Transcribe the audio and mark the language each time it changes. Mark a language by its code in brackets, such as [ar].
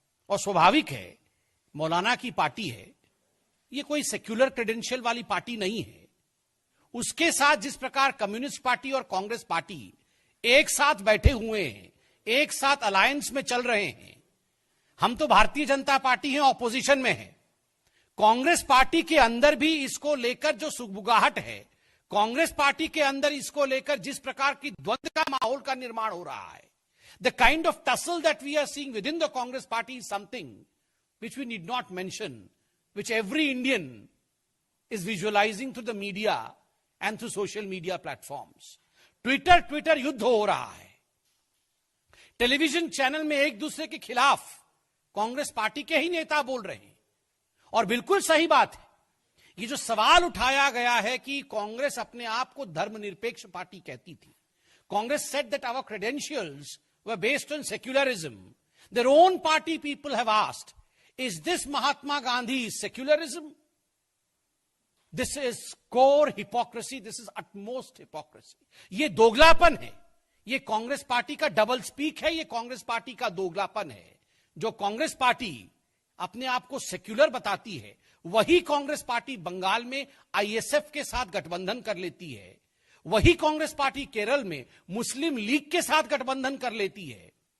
[hi] और स्वाभाविक है, मौलाना की पार्टी है, यह कोई सेक्युलर क्रेडेंशियल वाली पार्टी नहीं है। उसके साथ जिस प्रकार कम्युनिस्ट पार्टी और कांग्रेस पार्टी एक साथ बैठे हुए हैं, एक साथ अलायंस में चल रहे हैं। हम तो भारतीय जनता पार्टी हैं, ऑपोजिशन में है। कांग्रेस पार्टी के अंदर भी इसको लेकर जो सुगबुगाहट है, कांग्रेस पार्टी के अंदर इसको लेकर जिस प्रकार की द्वंद्व का माहौल का निर्माण हो रहा है, [en] the kind of tussle that we are seeing within the Congress party is something which we need not mention, which every Indian is visualizing through the media and through social media platforms. [hi] Twitter युद्ध हो रहा है। Television channel में एक दूसरे के खिलाफ Congress party के ही नेता बोल रहे हैं। और बिल्कुल सही बात है, ये जो सवाल उठाया गया है कि कांग्रेस अपने आप को धर्मनिरपेक्ष पार्टी कहती थी, Congress [en] said that our credentials were based on secularism. Their own party people have asked, is this Mahatma Gandhi's secularism? This is core hypocrisy. This is utmost hypocrisy. [hi] ये दोगलापन है, ये कांग्रेस पार्टी का डबल स्पीक है, ये Congress party का दोगलापन है। जो Congress party अपने आप को सेक्युलर बताती है, वही कांग्रेस पार्टी बंगाल में आईएसएफ के साथ गठबंधन कर लेती है, वही कांग्रेस पार्टी केरल में मुस्लिम लीग के साथ गठबंधन कर लेती है,